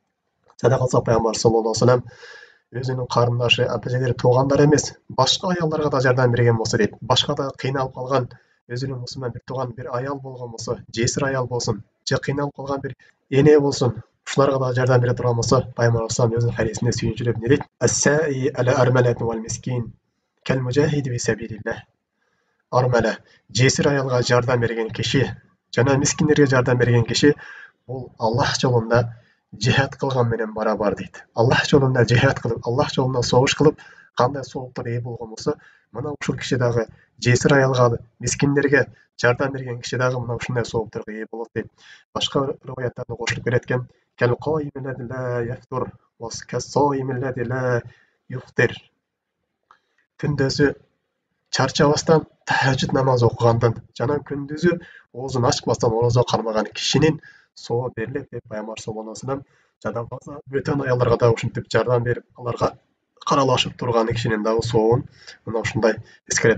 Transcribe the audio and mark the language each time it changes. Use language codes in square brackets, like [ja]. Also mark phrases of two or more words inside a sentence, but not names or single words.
[ky] Жада калса пайгамбар [ar] صلى الله عليه وسلم [ky] өзүнүн карындашы, апэжелери, туугандары эмес, башка аялдарга да жардам берген болсо дейт. Башка да кыйналып калган өзүнүн мусулман бир тууган бир аял болгон болсо, жесир аял болсун, же кыйналып калган бир эне болсун, ушуларга да жардам бере турган болсо, пайгамбар [ar] صلى الله عليه وسلم [ky] өзүнүн хадисинде сүйүнчүлөп не дейт? [ar] "الساعي على الأرملة والمسكين كالمجاهد في سبيل الله." [ky] Армала, жесир аялга жардам берген киши жана мискиндерге жардам берген киши бул Аллах жолунда жихад кылган менен барабар дейт. Аллах жолунда жихад кылып, Аллах жолунда согуш кылып, кандай сооптор ээ болгон болсо, мына ушул киши дагы жесир аялга, мискиндерге жардам берген киши дагы мына ушундай соопторго ээ болот дейт. Башка риваяттарда кошулуп келеткен: [ar] "كالقائم الذي لا يفتر وكالصائم الذي لا يفطر." [ky] Күндөсү чарчабастан тахажжуд намаз окугандан жана күндүзү оозун ачпастан орозо кармаган кишинин соо берилет деп пайгамбар [ar] صلى الله عليه وسلم [ky] жада калса бөтөн аялдарга да ушинтип жардам берип, аларга каралашып турган кишинин дагы сообун мына ушундай эскерет.